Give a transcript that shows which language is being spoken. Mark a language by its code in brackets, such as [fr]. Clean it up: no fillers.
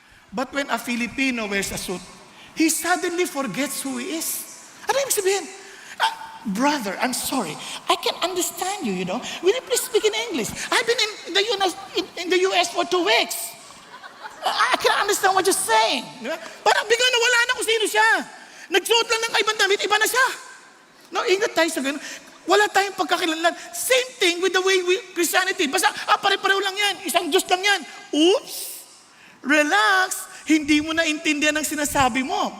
[en] But when a Filipino wears a suit, he suddenly forgets who he is. [tl] Ano ibig sabihin? [en] Brother, I'm sorry. I can understand you, Will you please speak in English? I've been in the US for 2 weeks. I can understand what you're saying. [tl] Parang biglang nawala na kung sino siya. Nagsuot lang ng kaibang damit, iba na siya. No, ingat tayo sa ganun. Wala tayong pagkakilanlan. [en] Same thing with the way Christianity. [tl] Basta, pare-pareho lang yan. Isang Diyos lang yan. Oops! Relax! Hindi mo na intindihan ang sinasabi mo.